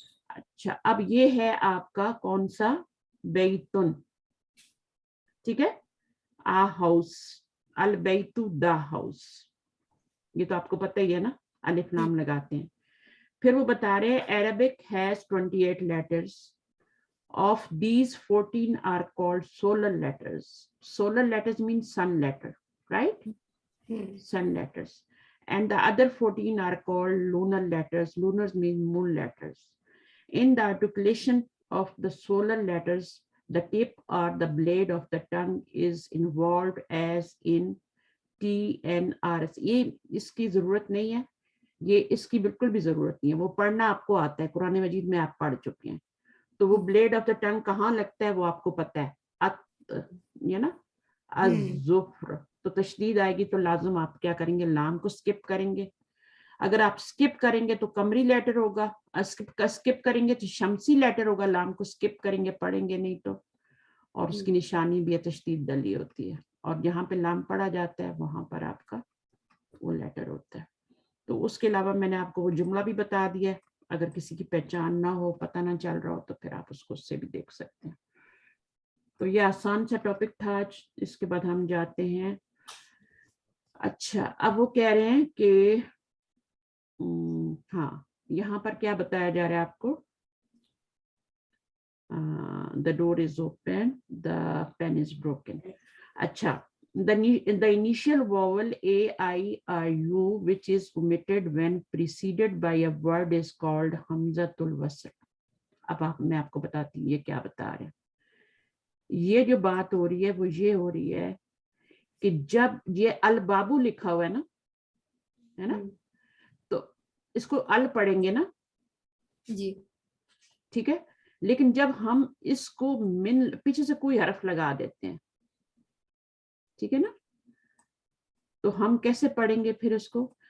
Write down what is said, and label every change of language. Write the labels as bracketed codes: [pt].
[ur] اچھا, اب یہ ہے آپ کا کون سا, بیتن, ٹھیک ہے. ہاؤس, البیت دا ہاؤس, یہ تو آپ کو پتہ ہی ہے نا, الف لام لگاتے ہیں. پھر وہ بتا رہے ہیں [en] Arabic has 28 letters. Of these 14 are called solar letters. Solar letters means sun letter, right? Sun letters. And the other 14 are called lunar letters. Lunars mean moon letters. In the articulation of the solar letters, the tip or the blade of the tongue is involved as in T, N, R, S. [ur] یہ اس کی ضرورت نہیں ہے, یہ اس کی بالکل بھی ضرورت نہیں ہے. وہ پڑھنا آپ کو آتا ہے, قرآن مجید میں آپ پڑھ چکے ہیں. تو وہ بلیڈ آف دا ٹنگ کہاں لگتا ہے وہ آپ کو پتہ ہے, یہ نا الظفر. تو تشدید آئے گی تو لازم آپ کیا کریں گے, لام کو سکپ کریں گے. اگر آپ سکپ کریں گے تو قمری لیٹر ہوگا, سکپ کریں گے تو شمسی لیٹر ہوگا. لام کو سکپ کریں گے, پڑھیں گے نہیں تو. اور اس کی نشانی بھی ہے, تشدید ڈلی ہوتی ہے, اور جہاں پہ لام پڑھا جاتا ہے وہاں پر آپ کا وہ لیٹر ہوتا ہے. تو اس کے علاوہ میں نے آپ کو وہ جملہ بھی بتا دیا ہے, اگر کسی کی پہچان نہ ہو, پتہ نہ چل رہا ہو تو پھر آپ اس کو اس سے بھی دیکھ سکتے ہیں. تو یہ آسان سا ٹاپک تھا آج. اس کے بعد ہم جاتے ہیں اچھا اب وہ کہہ رہے ہیں کہ ہاں یہاں پر کیا بتایا جا رہا ہے آپ کو, [en] the door is open, the pen is broken. اچھا the initial vowel a, I, or u which is omitted when preceded by a word is called hamzatul wasl. [ur] اب میں آپ کو بتاتی ہوں یہ کیا بتا رہے ہیں. یہ جو بات ہو رہی ہے وہ یہ ہو رہی ہے کہ جب یہ البابو لکھا ہوا ہے نا تو اس کو ال پڑھیں گے نا جی ٹھیک ہے, لیکن جب ہم اس کو من پیچھے سے کوئی حرف لگا دیتے ہیں ٹھیک ہے نا تو ہم کیسے پڑھیں گے پھر اس کو.